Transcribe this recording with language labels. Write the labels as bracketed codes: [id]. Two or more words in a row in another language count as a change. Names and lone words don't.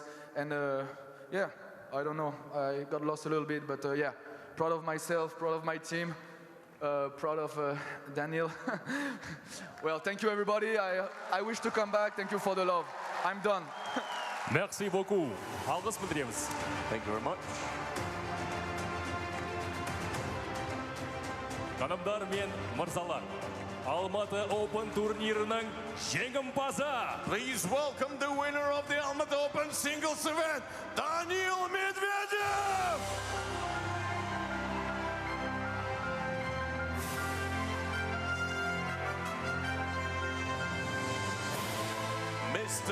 [en] And yeah, I don't know, I got lost a little bit, but yeah, proud of myself, proud of my team. Proud of Daniel. Well, thank you everybody. I wish to come back. Thank you for the love. I'm done. [fr] Merci beaucoup. [kk] Alғыс білдіреміз. [en] Thank you very much. [kk] Қанымдар мен мырзалар, Алматы Open турнирінің жеңімпазы. [en] Please welcome the winner of the Almaty Open singles event, Daniil Medvedev! Mr.